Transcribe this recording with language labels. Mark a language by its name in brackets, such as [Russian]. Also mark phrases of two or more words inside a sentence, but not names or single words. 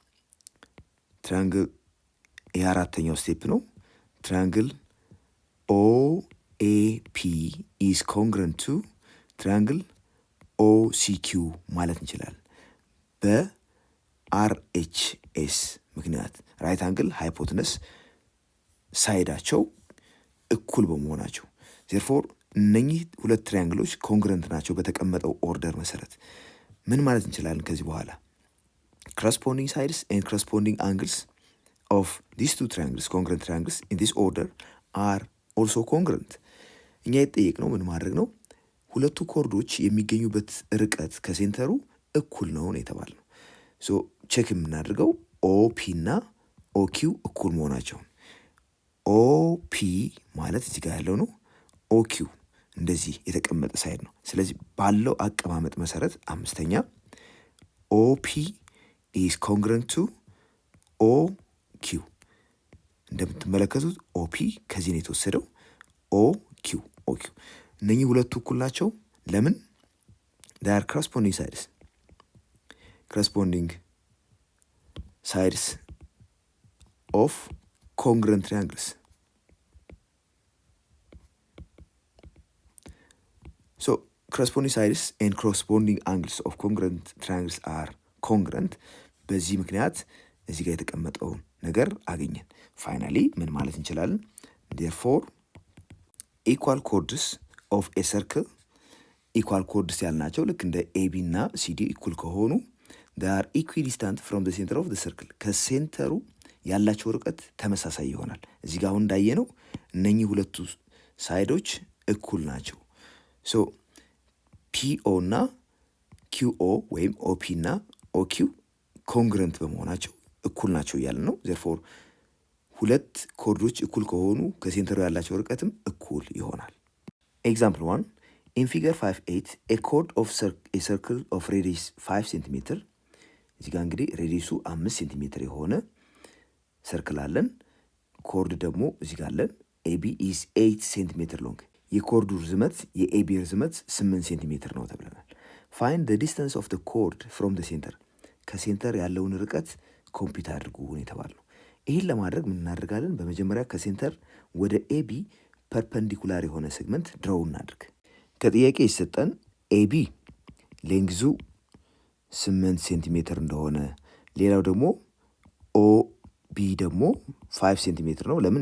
[Amharic] የአራተኛው ስቴፕ ነው። [English] triangle OAP is congruent to triangle OCQ [Amharic] ማለት እንችላለን። በአርኤችኤስ ምክንያት [English] right angle hypotenuse [Amharic] ሳይዳቸው እኩል በመሆናቸው ዜርፎር እነኚህ ሁለት ትሪያንግሎች ኮንግረንት ናቸው በተቀመጠው ኦርደር መሰረት። ምን ማለት እንችላለን ከዚህ በኋላ? [English] corresponding sides and corresponding angles of these two triangles, congruent triangles in this order are also congruent። [Amharic] እኛ የተጠየቅነው ምን ማድረግ ነው? ሁለቱ ኮርዶች የሚገኙበት ርቀት ከሴንተሩ እኩል ነው የተባልነው። ሶ ቼክ የምናደርገው ኦፒ እና ኦኪው እኩል መሆናቸውን። ኦፒ ማለት እዚህ ጋር ያለው ነው። ኦኪው እንደዚህ የተቀመጠ ሳይድ ነው። ስለዚህ ባለው አቀማመጥ መሰረት አምስተኛ [English] OP is congruent to OQ። [Amharic] እንደምትመለከቱት ኦፒ ከዚህ ነው የተወሰደው። ኦኪው እነኚህ ሁለቱ እኩል ናቸው። ለምን? [English] they are corresponding sides of congruent triangles. So corresponding sides and corresponding angles of congruent triangles are congruent። [Amharic] በዚህ ምክንያት እዚህ ጋር የተቀመጠውን ነገር አገኘን። ፋይናሊ ምን ማለት እንችላለን? [English] therefore equal chords of a circle equal chords [Amharic] ያልናቸው ልክ እንደ ኤቢ እና ሲዲ ኢኩል ከሆኑ [English] they are equidistant from the center of the circle [Amharic] ከሴንተሩ ያላቸው ርቀት ተመሳሳይ ይሆናል። እዚህ ጋር አሁን እንዳየነው እነኚህ ሁለቱ ሳይዶች እኩል ናቸው። ሶ ፒኦ እና ኪውኦ ወይም ኦፒ እና ኦኪው ኮንግረንት በመሆናቸው እኩል ናቸው እያልን ነው። ዜርፎር ሁለት ኮርዶች እኩል ከሆኑ ከሴንተሩ ያላቸው ርቀትም እኩል ይሆናል። ኤግዛምፕል 1 [English] in figure 5.8 a chord of a circle of radius 5 cm። [Amharic] እዚህ ጋር እንግዲህ ሬዲየሱ 5 ሴንቲሜትር የሆነ ሰርክል አለን። ኮርድ ደግሞ እዚህ ጋር አለን። [English] AB is 8 centimeter long። [Amharic] የኮርዱ ርዝመት የኤቢ ርዝመት 8 ሴንቲሜትር ነው ተብለናል። [English] find the distance of the chord from the center። [Amharic] ከሴንተር ያለውን ርቀት ኮምፒውት አድርጉ የተባለው። ይህን ለማድረግ ምን እናደርጋለን? በመጀመሪያ ከሴንተር ወደ ኤቢ ፐርፐንዲኩላር የሆነ ሴግመንት ድሮው እናድርግ። ከጥያቄ ይሰጠን ኤቢ ሌንግዙ 8 ሴንቲሜትር እንደሆነ፣ ሌላው ደግሞ ኦቢ ደግሞ 5 ሴንቲሜትር ነው። ለምን?